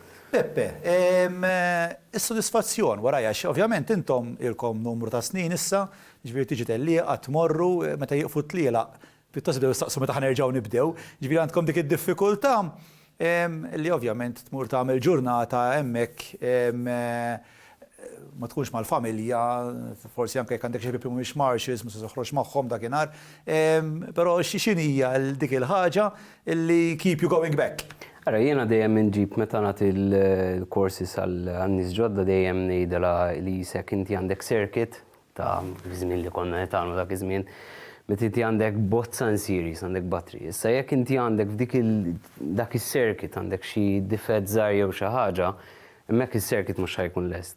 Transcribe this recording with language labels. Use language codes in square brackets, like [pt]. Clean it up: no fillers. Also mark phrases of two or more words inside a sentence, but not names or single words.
[mt] Beppe, is-sodisfazzjon warajja ovvjament intom ilkom numru ta' snin issa, ġifieri tiġi tellieqa tmorru meta jieqfu tlielaq pittost ibdew jistaqsu meta ħanerġgħu nibdew, ġifieri għandkom dik id-diffikultà li ovvjament tmur tagħmel ġurnata hemmhekk ma tkunx mal-familja, forsi anke jekk għandek xi ħbieb mhumiex Marshals, ma se toħroġ magħhom dakinhar, però x'inhija dik il-ħaġa li [en] keep you going back? [mt] Ara jiena dejjem inġib meta nagħti l-courses għan-nies ġodda dejjem ngħidilha li jisek inti għandek circuit ta' żmien li konna nagħmlu dak iż-żmien. Meta inti għandek bozza series, għandek battery. Issa jekk inti għandek dak is-circuit għandek xi difett żgħar jew xi ħaġa, hemmhekk is-circuit mhux ħajkun lest.